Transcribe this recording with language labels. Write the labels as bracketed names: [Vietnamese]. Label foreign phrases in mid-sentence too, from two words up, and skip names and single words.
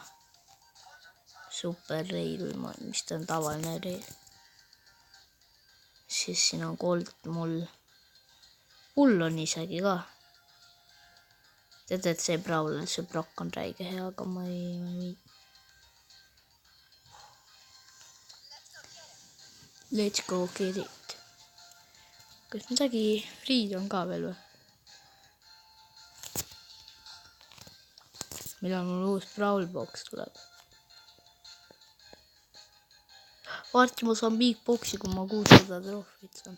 [Estonian] Super reil, mis ta on tavaline reil. Siis siin on Gold mul. Hull on isegi ka. Tead, et see Brawler, see Brock on räige hea, aga ma ei... [English] Let's go get it. [Estonian] Kas midagi friid on ka veel või? Millal mul uus Brawl Box tuleb? Varsti ma saan Big Boxi, kui ma 600 trofit saan.